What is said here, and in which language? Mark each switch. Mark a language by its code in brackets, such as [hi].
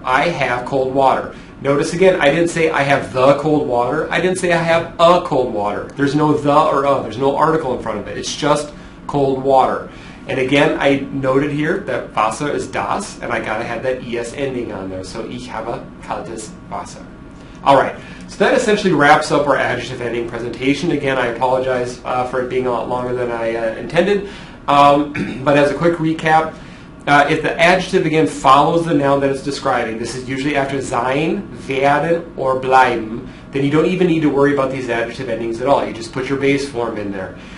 [en] I have cold water. Notice again, I didn't say I have the cold water. I didn't say I have a cold water. There's no the or a. There's no article in front of it. It's just cold water. And again, I noted here that Wasser is das, and I got to have that es ending on there. [de] So Ich habe kaltes Wasser. [en] All right. So that essentially wraps up our adjective ending presentation. Again, I apologize for it being a lot longer than I intended. But as a quick recap, if the adjective again follows the noun that it's describing, this is usually after sein, werden, or bleiben, then you don't even need to worry about these adjective endings at all. You just put your base form in there.